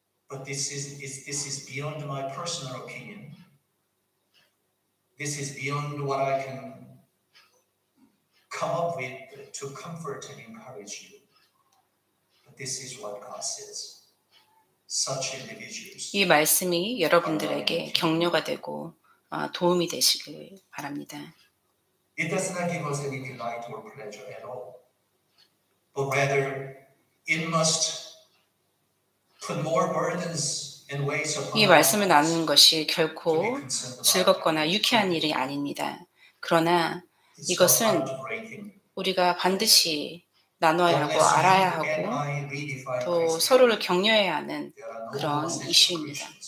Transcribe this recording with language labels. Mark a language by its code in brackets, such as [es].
[en] But this is beyond my personal opinion. This is beyond what I can come up with to comfort and encourage you. But this is what God says. Such individuals. [ko] 이 말씀이 여러분들에게 격려가 되고 도움이 되시길 바랍니다. [en] It does not give us any delight or pleasure at all, but rather it must put more burdens. [ko] 이 말씀을 나누는 것이 결코 즐겁거나 유쾌한 일이 아닙니다. 그러나 이것은 우리가 반드시 나눠야 하고 알아야 하고 또 서로를 격려해야 하는 그런 이슈입니다.